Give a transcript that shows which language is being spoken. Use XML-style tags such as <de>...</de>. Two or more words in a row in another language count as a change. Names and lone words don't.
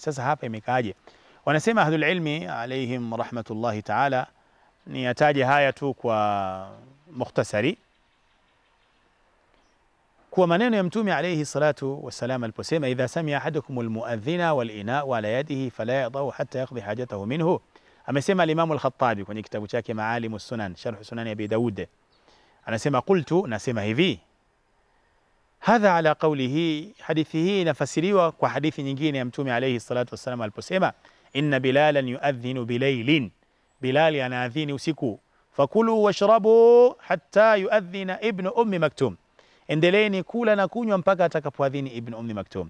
<sw>Sasa hapa imekaaje? Wanasema</sw> <ar>أهل العلم عليهم رحمة الله تعالى,</ar> <sw>ni ataje haya tu kwa mukhtasari, kwa maneno ya Mtume</sw> <ar>عليه الصلاة والسلام aliposema, إذا سمع أحدكم المؤذن والإناء على يده فلا يضعه حتى يقضي حاجته منه.</ar> <sw>Amesema al-Imam al-Khattabi kwenye kitabu chake Maalimus Sunan, sharh Sunan Abi Daud, anasema qultu, nasema hivi,</sw> <ar>هذا على قوله,</ar> <sw>hadithi hii inafasiriwa kwa hadithi nyingine ya Mtume</sw> <ar>عليه الصلاة والسلام</ar> <sw>aliposema,</sw> <ar>إن بلالا يؤذن بليل,</ar> <sw>Bilali anaadhini usiku,</sw> <ar>فكلوا واشربوا حتى يؤذن ابن أم مكتوم,</ar> <sw>endeleeni kula na kunywa mpaka atakapoadhini Ibn Ummi Maktum.</sw>